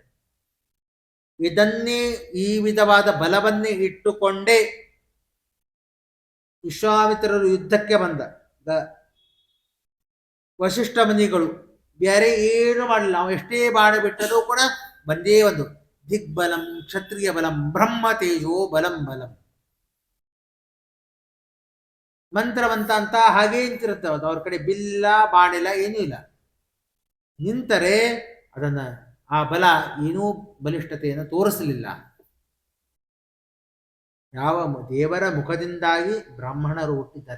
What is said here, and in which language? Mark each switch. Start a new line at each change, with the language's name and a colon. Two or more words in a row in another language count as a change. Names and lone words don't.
Kannada: ಇದನ್ನೇ ಈ ವಿಧವಾದ ಬಲವನ್ನೇ ಇಟ್ಟುಕೊಂಡೇ ವಿಶ್ವಾಮಿತ್ರರು ಯುದ್ಧಕ್ಕೆ ಬಂದ ವಶಿಷ್ಠ ಮುನಿಗಳು ಬೇರೆ ಏನು ಮಾಡಲಿಲ್ಲ. ನಾವು ಎಷ್ಟೇ ಬಾಣ ಬಿಟ್ಟರೂ ಕೂಡ ಬಂದೇ ಒಂದು
Sanskrit: ದಿಗ್ಬಲಂ ಕ್ಷತ್ರಿಯ ಬಲಂ ಬ್ರಹ್ಮ ತೇಜೋ ಬಲಂ ಬಲಂ
Kannada: ಮಂತ್ರವಂತ ಅಂತ ಹಾಗೇ ನಿಂತಿರುತ್ತೆ. ಅವ್ರ ಕಡೆ ಬಿಲ್ಲ ಬಾಣಿಲ್ಲ ಏನೂ ಇಲ್ಲ. ನಿಂತರೆ ಅದನ್ನ ಆ ಬಲ ಏನೂ ಬಲಿಷ್ಠತೆಯನ್ನು ತೋರಿಸಲಿಲ್ಲ. ಯಾವ ದೇವರ ಮುಖದಿಂದಾಗಿ ಬ್ರಾಹ್ಮಣರು ಹುಟ್ಟಿದ್ದಾರೆ.